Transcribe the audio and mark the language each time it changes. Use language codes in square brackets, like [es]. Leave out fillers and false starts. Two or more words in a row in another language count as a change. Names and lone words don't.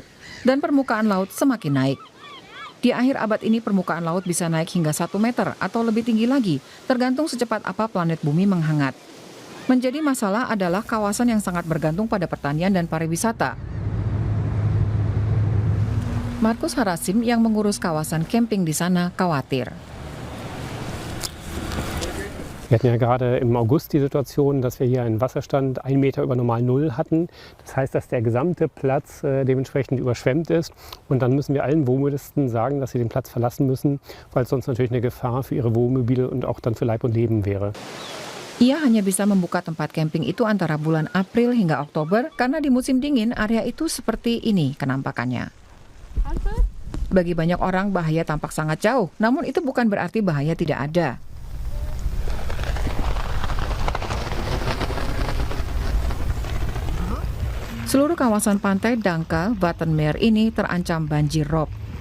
[id] Dan permukaan laut semakin naik. Di akhir abad ini permukaan laut bisa naik hingga 1 meter atau lebih tinggi lagi, tergantung secepat apa planet bumi menghangat. Menjadi masalah adalah kawasan yang sangat bergantung pada pertanian dan pariwisata. Markus Harasim yang mengurus kawasan camping di sana khawatir. [de] Wir hatten ja gerade im August die Situation, dass wir hier einen Wasserstand 1 Meter über normal Null hatten. Das heißt, dass der gesamte Platz dementsprechend überschwemmt ist. Und dann müssen wir allen Wohnmobilisten sagen, dass sie den Platz verlassen müssen, weil es sonst natürlich eine Gefahr für ihre Wohnmobile und auch dann für Leib und Leben wäre. [id] Ia hanya bisa membuka tempat camping itu antara bulan April hingga Oktober karena di musim dingin area itu seperti ini kenampakannya. Bagi banyak orang bahaya tampak sangat jauh, namun itu bukan berarti bahaya tidak ada. Seluruh kawasan pantai Dangkal, Wattenmeer ini terancam banjir rob.